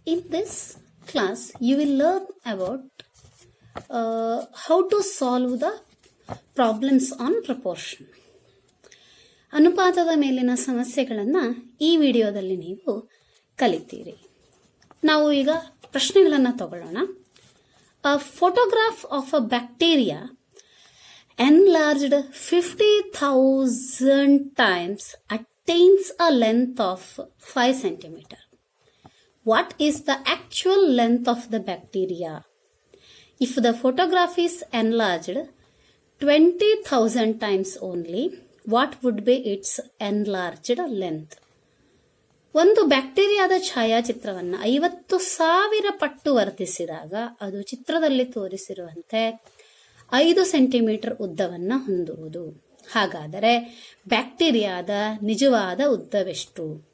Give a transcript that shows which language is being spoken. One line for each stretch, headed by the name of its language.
English: In this class, you will learn about how to solve the problems on proportion.
Kannada: ಅನುಪಾತದ ಮೇಲಿನ ಸಮಸ್ಯೆಗಳನ್ನು ಈ ವಿಡಿಯೋದಲ್ಲಿ ನೀವು ಕಲಿತೀರಿ. ನಾವು ಈಗ ಪ್ರಶ್ನೆಗಳನ್ನು ತಗೊಳ್ಳೋಣ.
English: A photograph of a bacteria enlarged 50,000 times attains a length of 5 centimeter. What is the actual length of the bacteria? If the photograph is enlarged 20,000 times only, what would be its enlarged length?
Kannada: ಒಂದು ಬ್ಯಾಕ್ಟೀರಿಯಾದ ಛಾಯಾಚಿತ್ರವನ್ನು 50,000 ಪಟ್ಟು ವರ್ಧಿಸಿದಾಗ ಅದು ಚಿತ್ರದಲ್ಲಿ ತೋರಿಸಿರುವಂತೆ 5 centimetre ಉದ್ದವನ್ನು ಹೊಂದುವುದು. ಹಾಗಾದರೆ ಬ್ಯಾಕ್ಟೀರಿಯಾದ ನಿಜವಾದ ಉದ್ದವೆಷ್ಟು?